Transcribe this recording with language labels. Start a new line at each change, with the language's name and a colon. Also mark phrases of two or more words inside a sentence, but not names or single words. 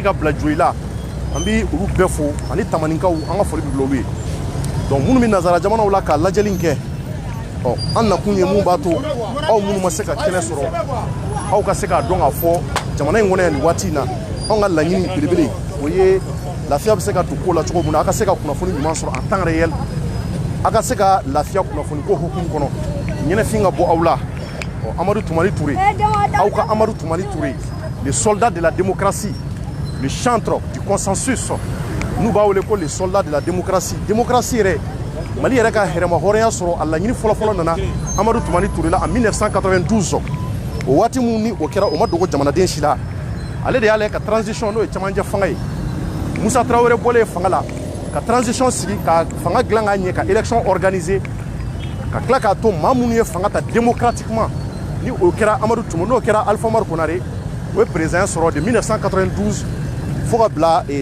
Bambara: ka bila Joyila an bɛ olu bɛɛ fo ani Tamanikaw an ka foli bɛ bila olu ye donc minnu bɛ nazara jamanaw la ka lajɛli kɛ an nakun ye mun b'a to aw minnu ma se ka kɛnɛ sɔrɔ aw ka se k'a dɔn k'a fɔ jamana in kɔnɔ yan nin waati in na anw ka laɲini belebele o ye lafiya bɛ se ka don ko la cogo min na a ka se ka kunnafoni ɲuman sɔrɔ
French: en temps réel
Bambara: a ka se ka lafiya kunnafoni ko hukumu kɔnɔ ɲɛnɛfin ka bɔ aw la Amadou Toumani Touré aw ka Amadou Toumani Touré
French: le soldat de la démocratie le chantre du consensus
Bambara: n'u b'a wele ko
French: les soldats de la démocratie
Bambara: yɛrɛ Mali yɛrɛ ka hɛrɛma hɔrɔnya sɔrɔ a laɲini fɔlɔfɔlɔ nana Amadu Tumani Ture la
French: en 1992
Bambara: o waati mun ni o kɛra o ma dogo jamanaden si la ale de y'ale ka transition n'o ye cɛmancɛ fanga ye Musa Traoré bɔlen fanga la ka transition sigi ka fanga dilan k'a ɲɛ ka
French: élection organiser
Bambara: ka tila k'a to maa minnu ye fanga ta démocratiquement ni o kɛra Amadu Tumani n'o kɛra Alpha Umaru Konare o ye président sɔrɔ de 1992 fo ka bila